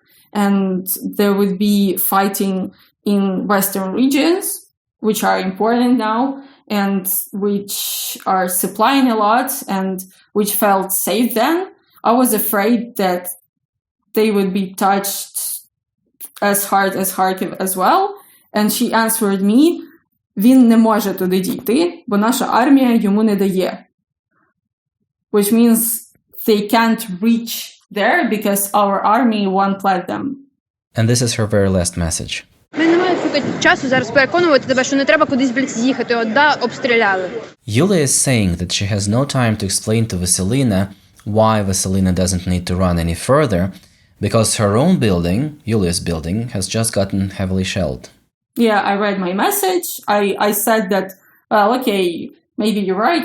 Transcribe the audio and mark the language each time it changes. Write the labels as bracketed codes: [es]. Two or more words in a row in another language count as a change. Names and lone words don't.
[en] And there would be fighting in western regions, which are important now and which are supplying a lot and which felt safe then, I was afraid that they would be touched as hard as Kharkiv as well. And she answered me, [uk] він не може туди дійти, бо наша армія йому не дає. [en] Which means they can't reach there because our army won't let them. And this is her very last message. [uk] Ми не маємо часу зараз переконувати тебе, що не треба кудись близько їхати. От, да, обстріляли. [en] Yulia is saying that she has no time to explain to Vasilina why Vasilina doesn't need to run any further, because her own building, Yulia's building, has just gotten heavily shelled. Yeah, I read my message. I said that, well, okay, maybe you're right.